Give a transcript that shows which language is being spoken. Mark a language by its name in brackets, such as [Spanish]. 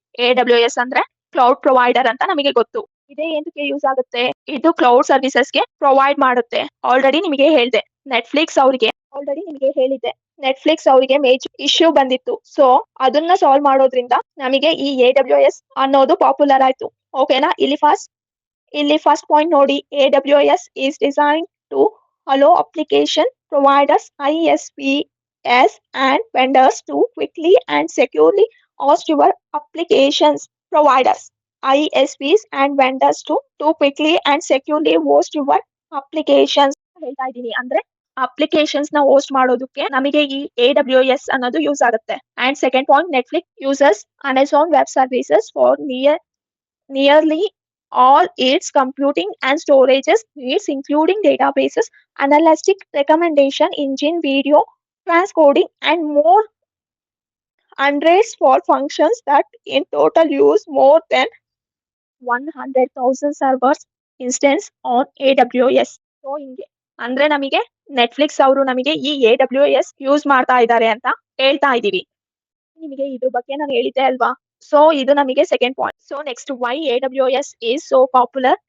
[Kannada] AWS ಅಂದ್ರೆ cloud provider ಅಂತ ನಮಗೆ ಗೊತ್ತು. ಇದೇ ಏನಕ್ಕೆ ಯೂಸ್ ಆಗುತ್ತೆ? ಇದು ಕ್ಲೌಡ್ ಸರ್ವಿಸಸ್ಗೆ ಪ್ರೊವೈಡ್ ಮಾಡುತ್ತೆ. ಆಲ್ರೆಡಿ ನಿಮಗೆ ಹೇಳಿದೆ ನೆಟ್ಫ್ಲಿಕ್ಸ್ ಅವರಿಗೆ ನೆಟ್ಫ್ಲಿಕ್ಸ್ ಅವರಿಗೆ ಮೇಜರ್ ಇಶ್ಯೂ ಬಂದಿತ್ತು. ಸೊ ಅದನ್ನ ಸಾಲ್ವ್ ಮಾಡೋದ್ರಿಂದ ನಮಗೆ ಈ AWS ಅನ್ನೋದು ಪಾಪ್ಯುಲರ್ ಆಯ್ತು. ಓಕೆನಾ? [English] ಇಲ್ಲಿ first point ನೋಡಿ, AWS is designed to allow application providers, ISPs and vendors to quickly and securely host your applications. Providers, ISPs and vendors to quickly and securely host your applications. [Kannada] ಹೇಳ್ತಾ ಇದ್ದೀನಿ ಅಂದ್ರೆ applications ನ host ಮಾಡೋದಕ್ಕೆ ನಮಗೆ ಈ AWS ಅನ್ನೋದು use ಆಗುತ್ತೆ. [English] And second point, Netflix uses Amazon web services for nearly all its computing and storages needs, including databases, analytic recommendation engine, video transcoding and more. Hundreds for functions that in total use more than 100,000 servers instance on AWS. [Kannada] So ಹಿಂಗೆ ಅಂದ್ರೆ ನಮಗೆ Netflix ಅವರು ನಮಗೆ ಈ AWS use ಮಾಡ್ತಾ ಇದ್ದಾರೆ ಅಂತ ಹೇಳ್ತಾ ಇದೀವಿ. ನಿಮಗೆ ಇದ್ರ ಬಗ್ಗೆ ನಾನು ಹೇಳಿದ್ದೆ ಅಲ್ವಾ? ಸೊ ಇದು ನಮಗೆ second point. [English] So next, why AWS is so popular.